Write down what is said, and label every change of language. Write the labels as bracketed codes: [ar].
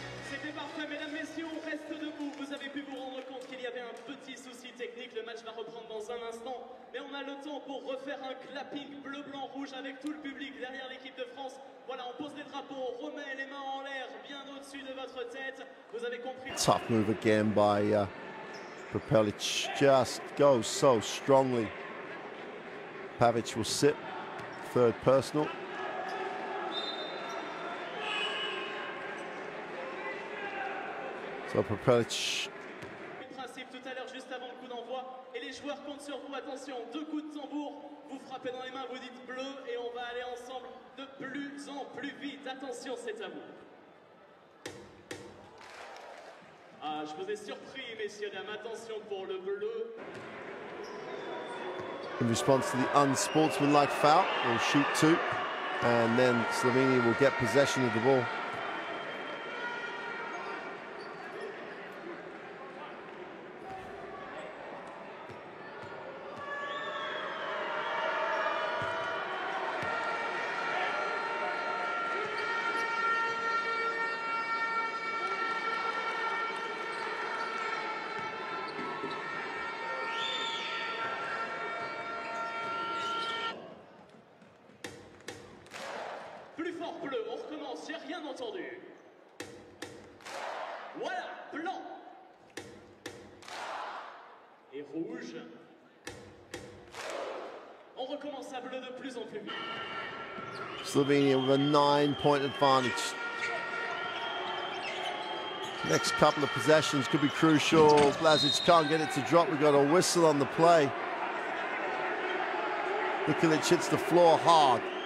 [fr] C'était parfait, mesdames, messieurs, on reste debout. Vous avez pu vous rendre compte qu'il y avait un petit souci technique. Le match va reprendre dans un instant. Mais on a le temps pour refaire un clapping bleu, blanc, rouge avec tout le public derrière l'équipe de France. Voilà, on pose les drapeaux, on remet les mains en l'air bien au-dessus de votre tête. Vous avez compris. [en] tough move again by Prepelic. Just goes so strongly. Pavic will sit. Third personal. So Prepelic. [fr] Principe tout à l'heure juste avant le coup d'envoi et les joueurs comptent sur vous. Attention, 2 coups de tambour, vous frappez dans les mains, vous dites bleu et on va aller ensemble de plus en plus vite. Attention, c'est à vous. Ah, je vous ai surpris, messieurs, dames. Attention pour le bleu. [en] In response to the unsportsmanlike foul, will shoot 2, and then Slovenia will get possession of the ball. [fr] fort bleu, on recommence, j'ai rien entendu. Voilà, blanc. Et rouge. On recommence à bleu de plus en plus vite. [en] Slovenia with a 9-point advantage. Next couple of possessions could be crucial. Blazic can't get it to drop. We've got a whistle on the play. Nikolic hits the floor hard.